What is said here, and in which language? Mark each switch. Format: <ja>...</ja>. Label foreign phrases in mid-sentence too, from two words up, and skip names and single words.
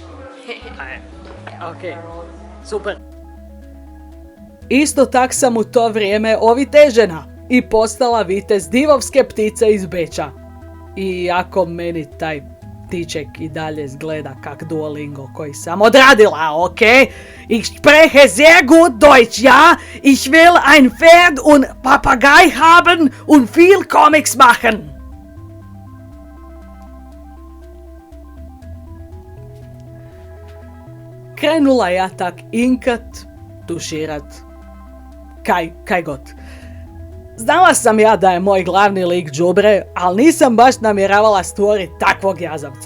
<hr>Ok, super. Isto tak sam u to vrijeme ovitežena i postala vitez divovske ptice iz Beča. Iako meni taj tiček i dalje izgleda kak Duolingo koji sam odradila, ok?</hr> <de>Ich spreche sehr gut Deutsch, ja? Ich will ein Pferd und Papagei haben und viel Comics machen.</de> <hr>Krenula ja tak inkat, tuširat, kaj god. Znala sam ja da je moj glavni lik đubre, ali nisam baš namjeravala stvoriti takvog jazavca.</hr>